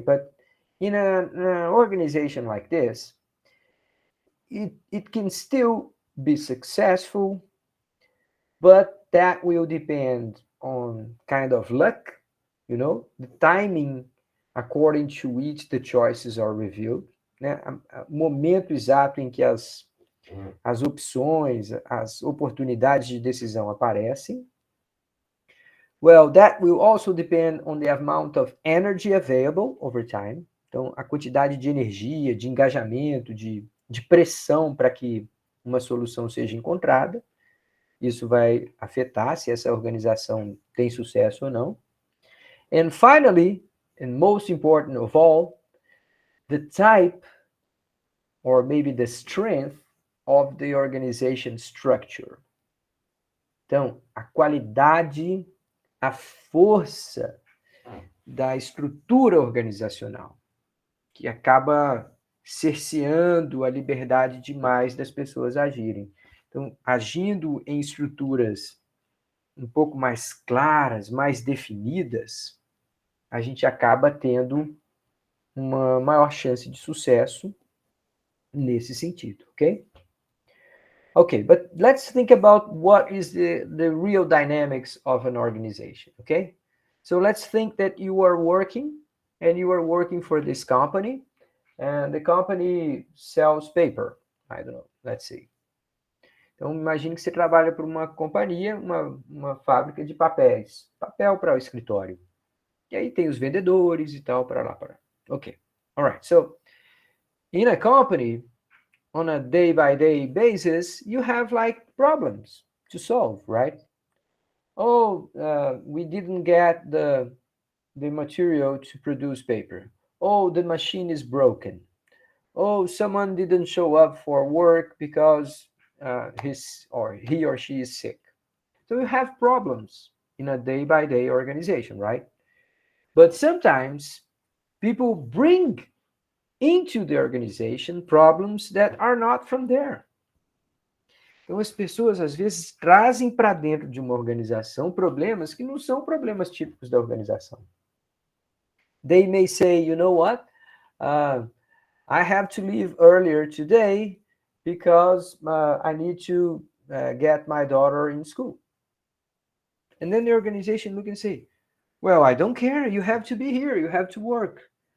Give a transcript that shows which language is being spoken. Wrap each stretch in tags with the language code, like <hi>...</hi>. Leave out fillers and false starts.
<en>But in an organization like this, it can still be successful, but that will depend on kind of luck, the timing according to which the choices are reviewed, né?</en> <pt>O momento exato em que as opções, as oportunidades de decisão aparecem.</pt> <en>Well, that will also depend on the amount of energy available over time.</en> <pt>Então, a quantidade de energia, de engajamento, de pressão para que uma solução seja encontrada. Isso vai afetar se essa organização tem sucesso ou não.</pt> <en>And finally, and most important of all, the type or maybe the strength of the organization structure.</en> <pt>Então, a qualidade, a força da estrutura organizacional, que acaba cerceando a liberdade demais das pessoas agirem. Então, agindo em estruturas um pouco mais claras, mais definidas, a gente acaba tendo uma maior chance de sucesso nesse sentido, ok?</pt> <en>Okay, but let's think about what is the real dynamics of an organization, okay? So let's think that you are working and you are working for this company and the company sells paper. I don't know, let's see.</en> <pt>Então, imagine que você trabalha para uma companhia, uma fábrica de papéis, papel para o escritório. E aí tem os vendedores e tal, para lá, para lá.</pt> <en>Okay, all right. So, in a company, on a day-by-day basis, you have like problems to solve, right? Oh, we didn't get the material to produce paper. Oh, the machine is broken. Oh, someone didn't show up for work because he or she is sick. So you have problems in a day-by-day organization, right? But sometimes people bring into the organization problems that are not from there.</en> <pt>Então as pessoas às vezes trazem para dentro de uma organização problemas que não são problemas típicos da organização.</pt> <en>They may say, you know what? I have to leave earlier today because I need to get my daughter in school. And then the organization look and say, well, I don't care. You have to be here. You have to work.</en>